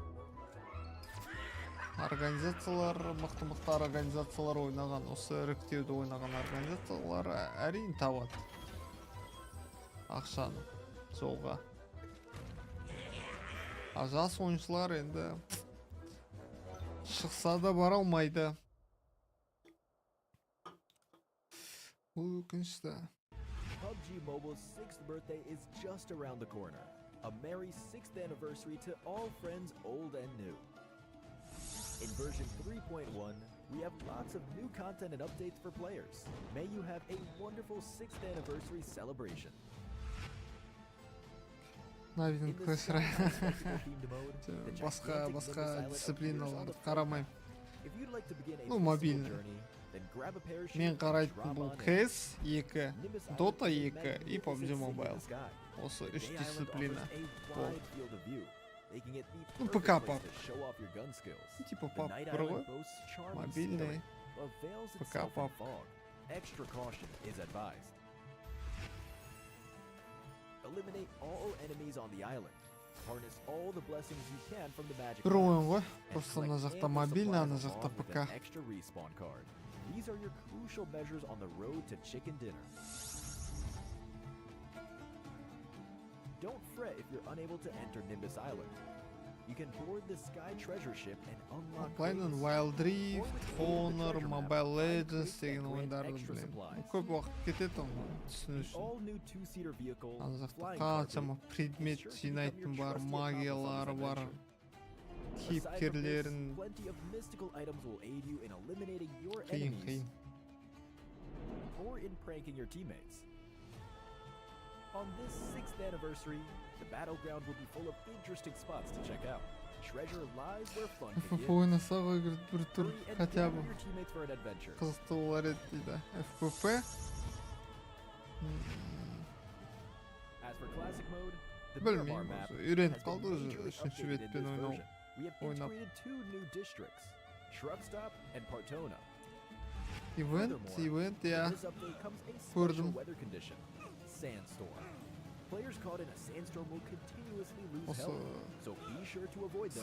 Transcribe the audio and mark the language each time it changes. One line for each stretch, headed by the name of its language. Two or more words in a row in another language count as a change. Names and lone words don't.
Kazakh: Организациялар, мықты организациялар ойнаған, осы іріктеуді ойнаған организациялар әрине табады ақшаны жолға. А жас ойыншылар енді шықса да бара алмайды. Бұл өкінішті.
English: PUBG Mobile's 6th birthday is just around the corner. A merry 6th anniversary to all friends old and new. In version 3.1, we have lots of new content and updates for players. May you have a wonderful 6th anniversary celebration.
Kazakh: Навин көсірі. Басқа дисциплиналарды қарамайым.
Russian: Ну, мобильный.
Kazakh: Мен қарайтын бұл CS 2, Dota 2 и PUBG MOBILE. Осы 3 дисциплина болды. Ну, ПК PUBG. Типа PUBG бір ғой. Мобильный. ПК PUBG.
English: Eliminate all enemies on the island. Harness all the blessings you can from the magic.
Kazakh: Бір ойын ғой. Просто ана жақта мобильный, ана жақта ПК.
English: Extra respawn card. These are your crucial measures on the road to chicken dinner. Don't fret if you're unable to enter Nimbus Island. You can board the Sky Treasure Ship and unlock
Kazakh: Play-ын Wild Rift, Honor, Mobile Legends деген ойындарды білемін. Көп уақыт кетеді оны түсіну үшін. Ана жақта қаншама предмет жинайтын бар, магиялары бар, кейіпкерлерін қиын.
English: Or in pranking your teammates. On this 6th anniversary, the battleground will be full of interesting spots to check out. Treasure lies where fun begins.
Kazakh: Ойнаса ғой бір түр, хотя бы
English: your teammates for an adventure.
Kazakh: қызықты болар еді дейді.
English: FPP. As for classic mode, the
Kazakh: Білмеймін,
English: map
Kazakh: үйреніп
English: has
Kazakh: қалды
English: been
Kazakh: уже
English: majorly
Kazakh: үшінші
English: updated in
Kazakh: бетпен
English: this
Kazakh: ойнау.
English: version. We have integrated 2 new districts, Shrubstop and Partona.
Kazakh: Ивент, я
English: This update comes a special
Kazakh: көрдім.
English: weather condition, sandstorm. Players caught in a sandstorm will continuously lose
Kazakh: Осы
English: health, so be sure to avoid them.